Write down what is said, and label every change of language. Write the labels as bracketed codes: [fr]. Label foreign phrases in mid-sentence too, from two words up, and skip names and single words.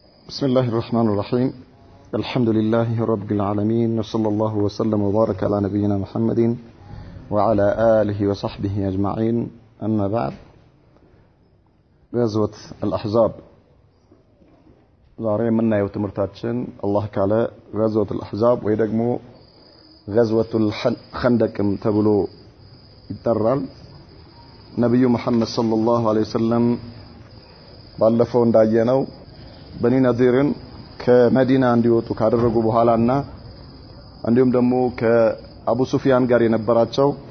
[ar] بسم الله الرحمن الرحيم الحمد لله رب العالمين وصلى الله وسلم وبارك على نبينا محمد وعلى آله وصحبه أجمعين أما بعد غزوة الأحزاب [am] ዛሬ የምናየው ትምህርታችን አላህ ካለ [ar] غزوة الأحزاب [am] ወይ ደግሞ [ar] غزوة الخندق [am] ተብሎ ይጠራል። ነብዩ መሐመድ [ar] صلى الله عليه وسلم [am] ባለፈው እንዳየነው በኒ ነዚርን ከመዲና እንዲወጡ ካደረጉ በኋላና እንዲሁም ደግሞ ከአቡ ሱፊያን ጋር የነበራቸው